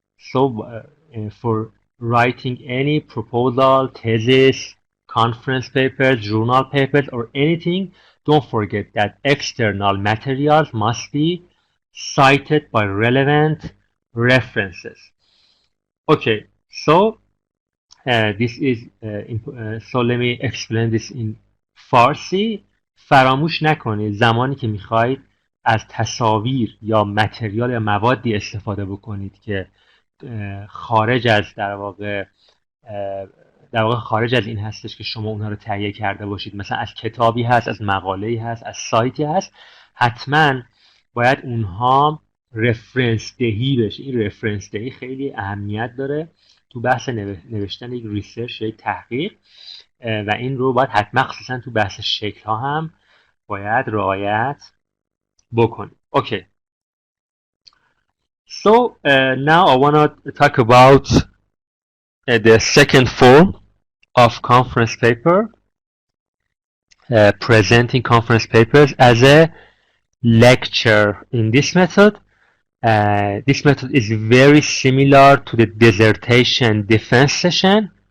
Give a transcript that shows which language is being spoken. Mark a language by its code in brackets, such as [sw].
[en] So for writing any proposal, thesis, conference papers, journal papers, or anything, don't forget that external materials must be cited by relevant references. Okay, so this is so let me explain this in Farsi. [fa] فراموش نکنید زمانی که میخواید از تصاویر یا متریال یا موادی استفاده بکنید که خارج از در واقع خارج از این هستش که شما اونها رو تهیه کرده باشید، مثلا از کتابی هست، از مقاله‌ای هست، از سایتی هست، حتما باید اونها رفرنس دهی بشه. این رفرنس دهی خیلی اهمیت داره تو بحث نوشتن یک ریسرچ یا یک تحقیق، و این رو باید حتما خصوصا تو بحث شکل ها هم باید رعایت بکنید. [en] Okay. So now I want to talk about the second form of conference paper, presenting conference papers as a lecture. In this method is very similar to the dissertation defense session.